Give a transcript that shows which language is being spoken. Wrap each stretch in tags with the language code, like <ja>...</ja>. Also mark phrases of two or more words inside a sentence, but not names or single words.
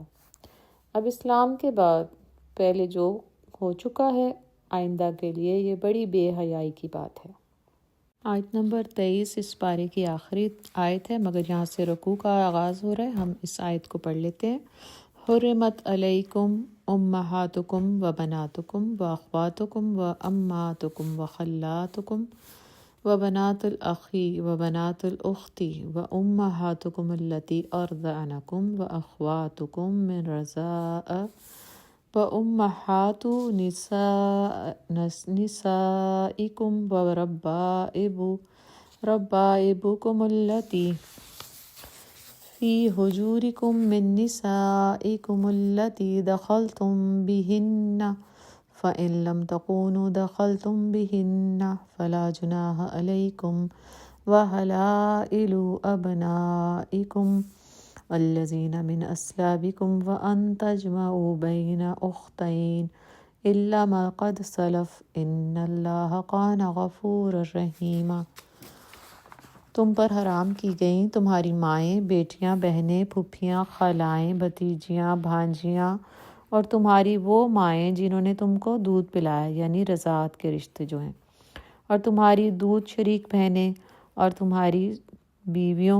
<ur>اب اسلام کے بعد پہلے جو ہو چکا ہے، آئندہ کے لیے یہ بڑی بے حیائی کی بات ہے۔ آیت نمبر 23 اس پارے کی آخری آیت ہے، مگر یہاں سے رکوع کا آغاز ہو رہا ہے۔ ہم اس آیت کو پڑھ لیتے ہیں۔</ur> <ar>حرمت علیکم امہاتکم و بناتکم و اخواتکم و اماتکم و خلاتکم و بنات الاخی و بنات الاختی و امہاتکم اللتی ارضعنکم و اخواتکم من رضاء و امہات نسائکم و ربائبکم اللتی فی حجورکم من نسائکم اللتی دخلتم بہن فإن لم تكونوا دخلتم بهن فلا جناح عليكم وحلائل أبنائكم الذين من أصلابكم وأن تجمعوا بين أختين إلا ما قد سلف إن الله كان غفورا رحيما۔</ar> <ur>تم پر حرام کی گئیں تمہاری مائیں، بیٹیاں، بہنیں، پھوپھیاں، خالائیں، بھتیجیاں، بھانجیاں اور تمہاری وہ مائیں جنہوں نے تم کو دودھ پلایا، یعنی رضاعت کے رشتے جو ہیں، اور تمہاری دودھ شریک بہنیں اور تمہاری بیویوں</ur>